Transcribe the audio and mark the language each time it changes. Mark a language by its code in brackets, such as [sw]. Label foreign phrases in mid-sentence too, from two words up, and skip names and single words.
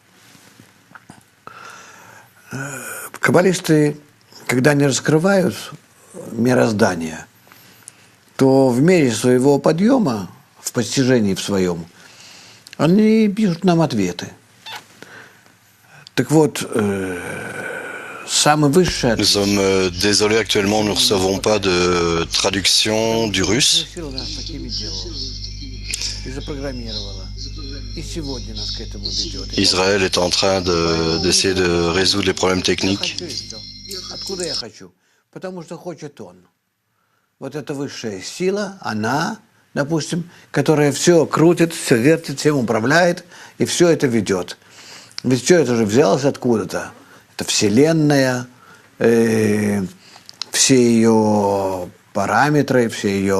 [ru] Каббалисты, когда они раскрывают мироздание, то в мере своего подъема, в постижении в своем, они пишут нам ответы. Так вот, самый высший ответ... [fr] Nous sommes désolés actuellement, nous ne recevons pas de traduction du russe. Israël est en train d'essayer de résoudre les problèmes techniques. [ru] Откуда я хочу? Потому что хочет он. Вот эта высшая сила, она, допустим, которая все крутит, все вертит, всем управляет, и все это ведет. Ведь все это же взялось откуда-то. Это Вселенная, все ее параметры, все ее...